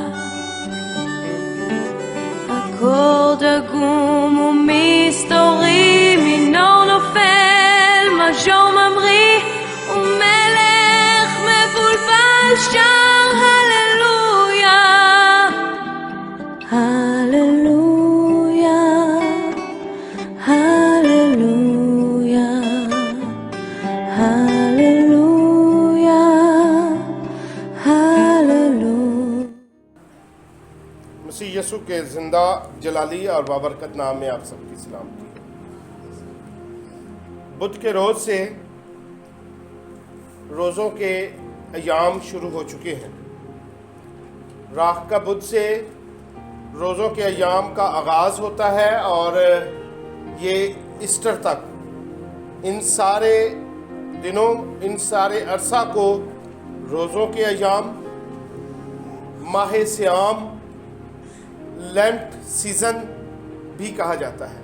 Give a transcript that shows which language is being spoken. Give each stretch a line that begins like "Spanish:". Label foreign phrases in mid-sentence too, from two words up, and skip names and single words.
Hebrew: אקורד עגום ומסתורי, מינור נופל, מז'ור ממריא, ומלך מבולבל שר הללויה, הללויה, הללויה, הללויה, הללויה.
Urdu: مسیح یسوع کے زندہ جلالی اور بابرکت نام میں آپ سب کی سلامتی. بدھ کے روز سے روزوں کے ایام شروع ہو چکے ہیں. راہ کا بدھ سے روزوں کے ایام کا آغاز ہوتا ہے اور یہ ایسٹر تک ان سارے دنوں، ان سارے عرصہ کو روزوں کے ایام، ماہ سیام،
English: Lent season
Urdu: بھی کہا جاتا ہے.